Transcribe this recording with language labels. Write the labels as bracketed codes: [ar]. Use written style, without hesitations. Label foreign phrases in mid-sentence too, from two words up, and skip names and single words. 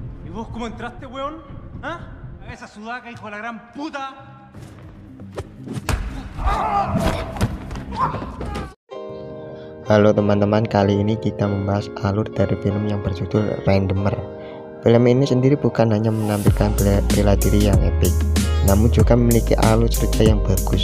[es] ¿Y vos cómo entraste, weón? ¿Ah? A esa sudaca, hijo de la gran puta. [id] Halo teman-teman, kali ini kita membahas alur dari film yang berjudul Randomer. Film ini sendiri bukan hanya menampilkan bela diri yang epik, namun juga memiliki alur cerita yang bagus.